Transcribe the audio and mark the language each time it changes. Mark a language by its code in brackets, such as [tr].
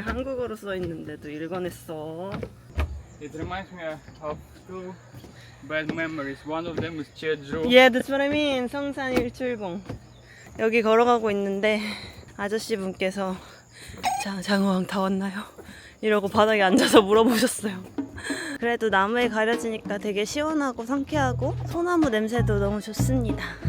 [ko] 한국어로 써 있는데도 읽어냈어. [en] It reminds me of two bad memories. One of them is Jeju. Yeah, that's what I mean. 성산 일출봉. [ko] 여기 걸어가고 있는데 아저씨 분께서 자, 장어항 다 왔나요? 이러고 바닥에 앉아서 물어보셨어요. 그래도 나무에 가려지니까 되게 시원하고 상쾌하고 소나무 냄새도 너무 좋습니다.